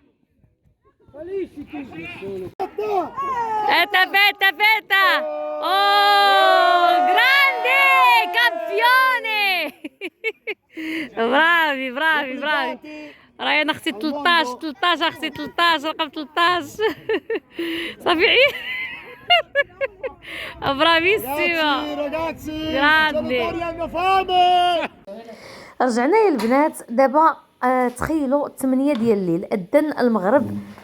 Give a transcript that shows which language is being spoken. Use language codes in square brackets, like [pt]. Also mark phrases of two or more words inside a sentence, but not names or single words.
[it] Aspetta, aspetta! Oh, grande! Campione! bravi, bravi, bravi! [ar] Ryan اختي 13 اختي 13 رقم 13 صافي عيد. [it] برافيسيما grande. [ar] رجعنا يا البنات دابا. تخيلوا 8 ديال الليل اذن المغرب.